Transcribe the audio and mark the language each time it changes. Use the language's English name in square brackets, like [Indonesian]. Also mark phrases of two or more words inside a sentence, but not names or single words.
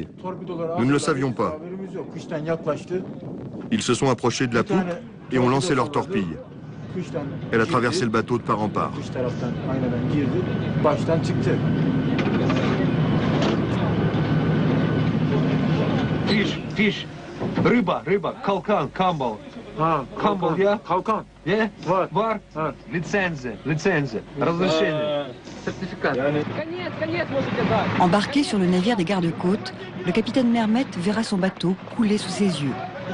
[French] Nous ne le savions pas. Ils se sont approchés de la poupe et ont lancé leur torpille. Elle a traversé le bateau de part en part. [Turkish] Fish, rıba, kalkan, kambal. Kambal ya? Kalkan. Ya? Var. [Russian] Лицензия, разрешение. Certificat. [French] Embarqué sur le navire des gardes-côtes, le capitaine Mermet verra son bateau couler sous ses yeux.